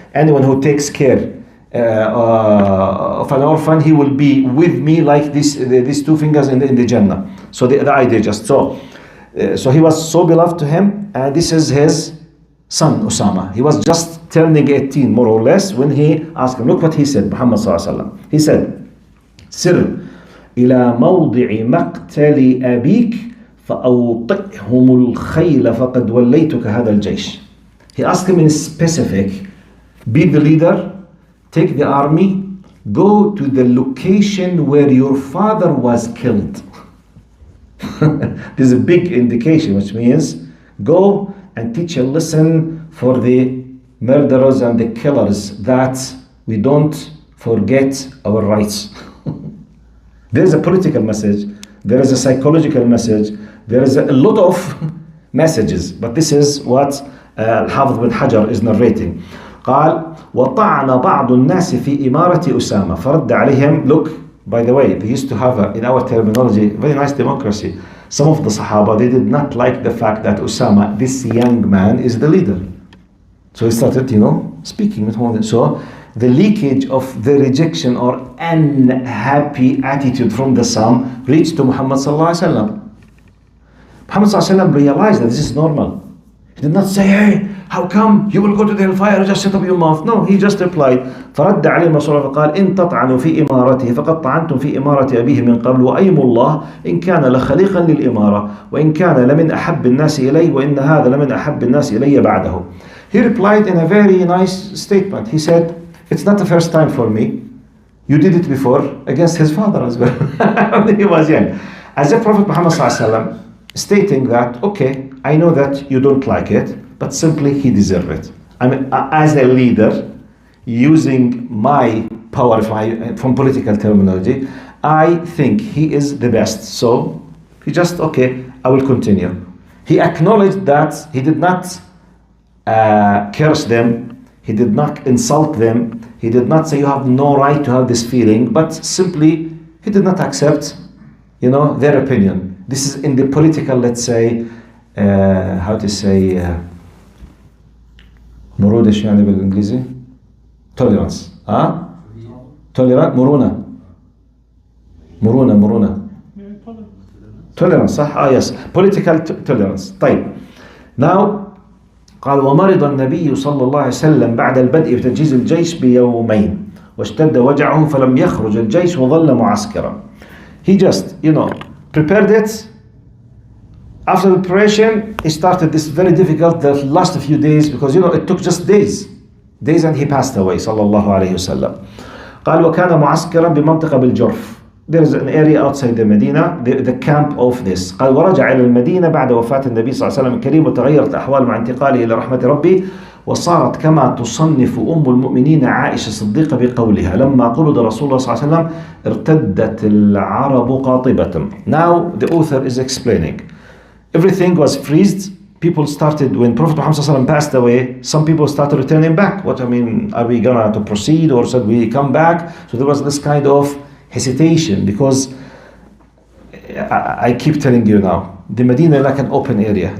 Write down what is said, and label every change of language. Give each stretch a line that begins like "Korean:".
English: Anyone who takes care of an orphan, he will be with me like these two fingers in the Jannah. So the idea just so he was so beloved to him, and this is his son Usama. He was just turning 18 more or less when he asked him. Look what he said, Muhammad sallallahu alaihi wasallam. He said,
Arabic: "Sir, إلى موضع مقتل أبيك فأوطئهم الخيل فقد وليتك هذا الجيش."
English: He asked him in specific, be the leader, take the army, go to the location where your father was killed. This is a big indication, which means go and teach a lesson for the murderers and the killers that we don't forget our rights. There is a political message, there is a psychological message, there is a lot of messages, but this is what Al-Hafidh bin Hajar is narrating.
Arabic: قال وطعن بعض الناس في إمارة أسامة فرد عليهم.
English: Look, by the way, they used to have in our terminology very nice democracy. Some of the Sahaba, they did not like the fact that Usama, this young man, is the leader. So he started, speaking with one. So the leakage of the rejection or unhappy attitude from the son reached to Muhammad sallallahu alaihi wasallam. Muhammad sallallahu alaihi wasallam realized that this is normal. He did not say, hey, how come you will go to the hellfire, just shut up your mouth. No, he just replied,
Arabic: فرد عليهم رسول الله فقال إن تطعنوا في إمارته فقد طعنتم في إمارة أبيه من قبل وأيم الله إن كان لخليقا للإمارة وإن كان لمن أحب الناس إلي وإن هذا لمن أحب الناس إلي بعده.
English: He replied in a very nice statement. He said, it's not the first time for me. You did it before against his father as well. When he was young. As the Prophet Muhammad ﷺ stating that, okay, I know that you don't like it, but simply he deserved it. I mean, as a leader, using my power from political terminology, I think he is the best. So he just, okay, I will continue. He acknowledged that he did not curse them, he did not insult them, he did not say you have no right to have this feeling, but simply he did not accept, their opinion. This is in the political, let's say, how to say,
Arabic: مرونة شو يعني بالإنجليزي؟
English: tolerance. tolerant مرونة tolerance
Arabic: صح؟
English: yes. Political tolerance. طيب.
Arabic: Now قال ومرض النبي صلى الله عليه وسلم بعد البدء بتجهيز الجيش بيومين واشتد وجعه فلم يخرج الجيش وظل معسكرا.
English: He just, prepared it. After the preparation, he started this very difficult, the last few days, because it took just days and he passed away
Arabic: صلى الله عليه وسلم. قال وكان معسكرا بمنطقة بالجرف.
English: There is an area outside the Medina, the camp of this.
Arabic: قال ورجع إلى المدينة بعد وفاة النبي صلى الله عليه وسلم الكريم وتغيرت الأحوال مع انتقاله إلى رحمة ربي وصارت كما تصنف أم المؤمنين عائشة الصديقة بقولها لما قبض رسول الله صلى الله عليه وسلم ارتدت العرب قاطبة.
English: Now the author is explaining. Everything was freezed. People started, when Prophet Muhammad ﷺ passed away, some people started returning back. Are we gonna to proceed or should we come back? So there was this kind of hesitation because I keep telling you now, the Medina is like an open area.